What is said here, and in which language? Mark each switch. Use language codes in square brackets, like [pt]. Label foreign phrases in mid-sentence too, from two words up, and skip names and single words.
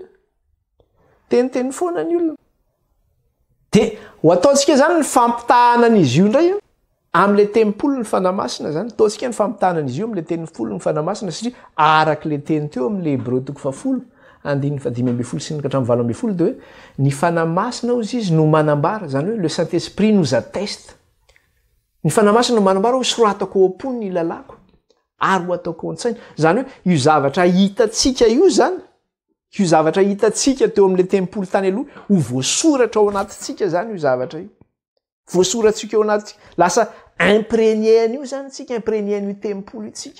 [mg] Teniteny foana ny olona. Dia ho ataontsika zany ny fampitahana an'izy io indray amin'le tempolo ny fanamasina zany. Ataontsika ny fampitahana an'izy io amin'le tempolo ny fanamasina satria arak'le teny teo amin'le Hébreu 10 andininy 5 sy ny hatramin'ny 7 dia hoe ny fanamasina ozy izy no manambara zany hoe [fr] le Saint-Esprit nous atteste. [mg] Ny fanamasina no manambara ho soratako ao am-pony ny lalako ary ho ataoko ao an-tsaina. Zany hoe io zavatra hitatsika io zany. Io zavatra hitatsika teo amin'le tempolo tany aloha ho voasoratra ao anatintsika zany io zavatra io. Voasoratsika ao anatintsika. Lasa imprégné an'io zany tsika, imprégné an'io tempolo itsika.